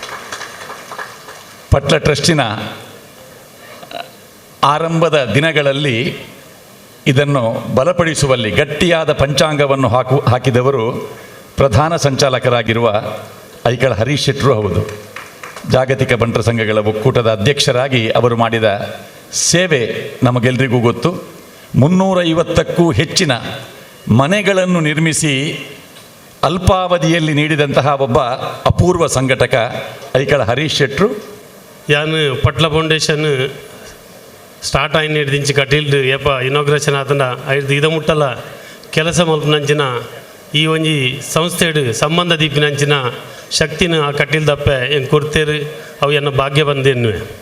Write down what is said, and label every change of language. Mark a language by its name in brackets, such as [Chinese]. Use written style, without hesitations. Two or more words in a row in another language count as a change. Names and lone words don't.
[Kannada] ಪಟ್ಲ ಟ್ರಸ್ಟಿನ ಆರಂಭದ ದಿನಗಳಲ್ಲಿ ಇದನ್ನು ಬಲಪಡಿಸುವಲ್ಲಿ ಗಟ್ಟಿಯಾದ ಪಂಚಾಂಗವನ್ನು ಹಾಕಿದವರು ಪ್ರಧಾನ ಸಂಚಾಲಕರಾಗಿರುವ ಐಕಳ ಹರೀಶ್ ಶೆಟ್ಟರು ಹೌದು. ಜಾಗತಿಕ ಬಂಟರ ಸಂಘಗಳ ಒಕ್ಕೂಟದ ಅಧ್ಯಕ್ಷರಾಗಿ ಅವರು ಮಾಡಿದ ಸೇವೆ ನಮಗೆಲ್ಲರಿಗೂ ಗೊತ್ತು. 350ಕ್ಕೂ ಹೆಚ್ಚಿನ ಮನೆಗಳನ್ನು ನಿರ್ಮಿಸಿ ಅಲ್ಪಾವಧಿಯಲ್ಲಿ ನೀಡಿದಂತಹ ಒಬ್ಬ ಅಪೂರ್ವ ಸಂಘಟಕ ಐಕಳ ಹರೀಶ್ ಶೆಟ್ಟರು. [Tulu] ಯಾನ್ ಪಟ್ಲ ಫೌಂಡೇಶನ್ ಸ್ಟಾರ್ಟ್ ಆಯ್ನ ಹಿಡಿದಿಂಚಿ ಕಟೀಲ್ದು ಏಪ ಇನಾಗ್ರೇಷನ್ ಆತನ ಐದು ಇದ ಮುಟ್ಟಲ್ಲ ಕೆಲಸ ಮಲ್ಪನಂಚಿನ ಈ ಒಂಜಿ ಸಂಸ್ಥೆಡು ಸಂಬಂಧ ದೀಪಿನಂಚಿನ ಶಕ್ತಿನ ಆ ಕಟೀಲ್ದಪ್ಪೆ ಹೆಂಗೆ ಕೊಡ್ತೇರು ಅವು ಎನ್ನ ಭಾಗ್ಯ ಬಂದೇನು.